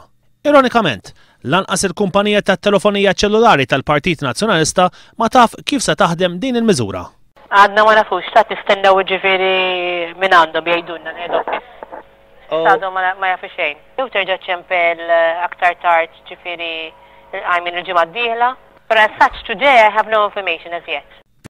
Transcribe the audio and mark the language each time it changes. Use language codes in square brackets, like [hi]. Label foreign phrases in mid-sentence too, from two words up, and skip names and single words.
[mt] Ironikament, lanqas il-kumpanija tat-telefonija ċellulari tal-Partit Nazzjonalista ma taf kif se taħdem din il-miżura. Għadna ma nafux, ta' tistennew ġifieri minn għandhom jgħidulna l-head Għadhom ma jafu xejn. Jew terġa' ċempel aktar tard ġifieri il-ġimgħa d-dieħla. [en] But as such today I have no information as yet.